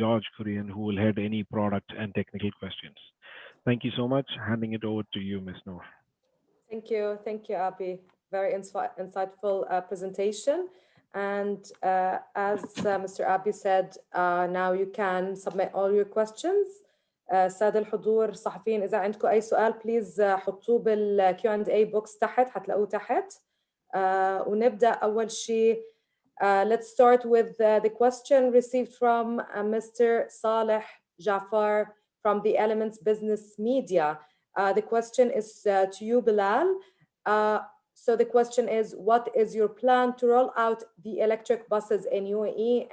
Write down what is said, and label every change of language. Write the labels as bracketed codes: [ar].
[en] George Korean, who will head any product and technical questions. Thank you so much. Handing it over to you, Ms. Noor. Thank you, Abi. Very insightful presentation. And as Mr. Abi said, now you can submit all your questions. [ar] سادة الحضور الصحفيين إذا عندكم أي سؤال بليز حطوه بالQ&A box تحت حتلاقوه تحت. ونبدأ أول شيء. [en] Let's start with the question received from Mr. Saleh Jafar from the Elements Business Media. The question is to you, Bilal. So the question is, what is your plan to roll out the electric buses in UAE?